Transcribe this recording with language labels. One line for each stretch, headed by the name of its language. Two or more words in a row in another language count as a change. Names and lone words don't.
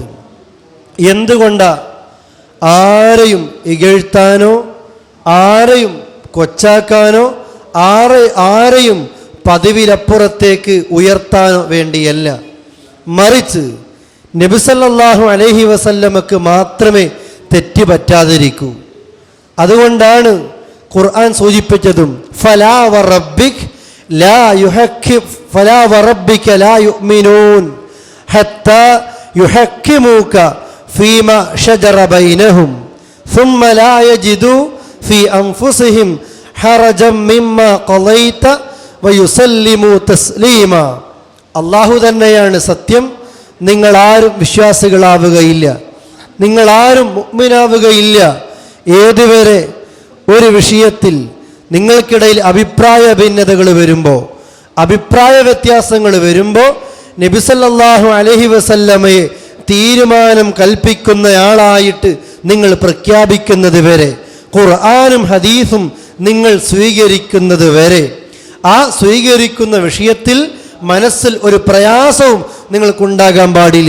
Malayalam: എന്തുകൊണ്ടാ ആരെയും ഇകഴ്ത്താനോ ആരെയും കൊച്ചാക്കാനോ ആരെയും പദവിയിലപ്പുറത്തേക്ക് ഉയർത്താനോ വേണ്ടിയല്ല, മറിച്ച് നബി
Arabic: صلى الله عليه وسلم
Malayalam: മാത്രമേ തെറ്റ് പറ്റാതിരിക്കൂ. അതുകൊണ്ടാണ് ഖുർആൻ സൂചിപ്പിച്ചതും
Arabic: فلا وربك لا يؤمنون حتى يحكموك فيما شجر بينهم ثم لا يجدوا في أنفسهم حرجا مما قضيت ويسلموا تسليما.
Malayalam: അല്ലാഹു തന്നെയാണ് സത്യം, നിങ്ങളാരും വിശ്വാസികളാവുകയില്ല, നിങ്ങളാരും മുഅ്മിനാവുകയില്ല ഏതുവരെ ഒരു വിഷയത്തിൽ നിങ്ങൾക്കിടയിൽ അഭിപ്രായ ഭിന്നതകൾ വരുമ്പോൾ, അഭിപ്രായ വ്യത്യാസങ്ങൾ വരുമ്പോൾ നബി
Arabic: صلى الله عليه وسلم
Malayalam: തീരുമാനം കൽപ്പിക്കുന്നയാളായിട്ട് നിങ്ങൾ പ്രഖ്യാപിക്കുന്നത് വരെ, ഖുർആനും ഹദീസും നിങ്ങൾ സ്വീകരിക്കുന്നത് വരെ, ആ സ്വീകരിക്കുന്ന വിഷയത്തിൽ മനസ്സിൽ ഒരു പ്രയാസവും നിങ്ങൾക്കുണ്ടാകാൻ പാടില്ല.